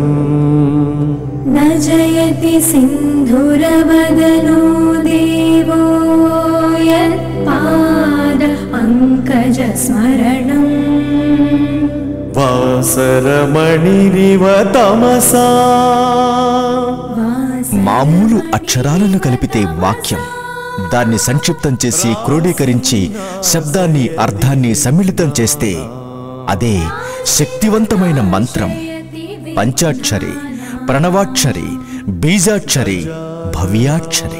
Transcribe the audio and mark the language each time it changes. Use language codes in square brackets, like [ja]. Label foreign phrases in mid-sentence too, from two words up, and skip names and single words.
[sa] न जयति सिन्धुरवदनो देवो यत्पाद पङ्कजस्मरणम् वासरमणिरिव तमसा [te] మామూలు అక్షరాలను కలిపితే వాక్యం, దాన్ని సంక్షిప్తం చేసి క్రోడీకరించి శబ్దాన్ని అర్థాన్ని సమ్మిళితం చేస్తే అదే శక్తివంతమైన మంత్రం. పంచాక్షరి, ప్రణవాక్షరి, బీజాక్షరి, భవ్యాక్షరి.